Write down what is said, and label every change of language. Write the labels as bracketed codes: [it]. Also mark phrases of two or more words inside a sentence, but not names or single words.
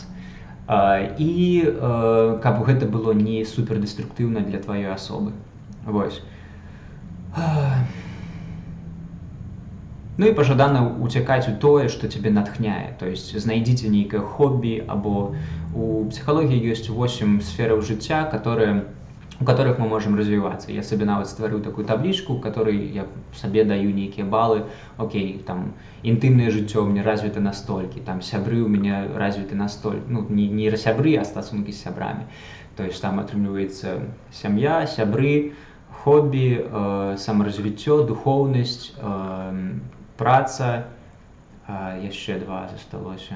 [be] І каб гэта было не супердэструктыўна для тваёй асобы. Вось. Ну і пажадана уцякаць у тое, што цябе натхняе. [ru] То есть [be] знайдзіце нейкае хоббі, або у псіхалогіі ёсць 8 сфераў жыцця, [ru] у которых мы можем развиваться. [be] Я себе нават стварыў такую табличку, [ru] у которой [be] я сабе даю нейкія балы. Окей, там інтымнае жыццё [ru] у меня [be] развіта настолькі, там сябры [ru] у меня [be] развіты настолькі, ну не сябры, а стасункі з сябрамі. [ru] То есть [be] там атрымліваецца сям'я, сябры, хоббі, самаразвіццё, духоўнасць, праца, яшчэ 2 засталося.